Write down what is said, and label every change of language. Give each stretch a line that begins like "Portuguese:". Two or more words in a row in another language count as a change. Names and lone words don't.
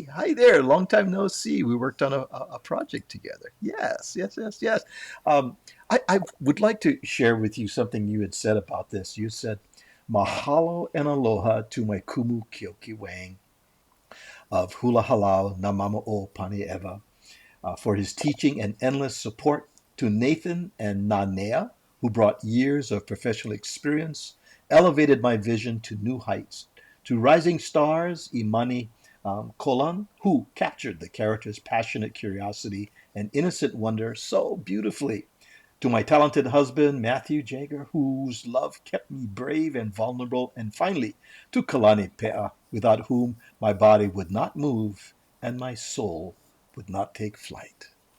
English: Hi there, long time no see. We worked on a project together. Yes. I would like to share with you something you had said about this. You said, mahalo and aloha to my kumu kioki wang of hula halal na mama o pane eva for his teaching and endless support, to Nathan and Nanea, who brought years of professional experience, elevated my vision to new heights, to rising stars, Imani Kolan, who captured the character's passionate curiosity and innocent wonder so beautifully, to my talented husband, Matthew Jager, whose love kept me brave and vulnerable, and finally, to Kalani Pea, without whom my body would not move and my soul would not take flight.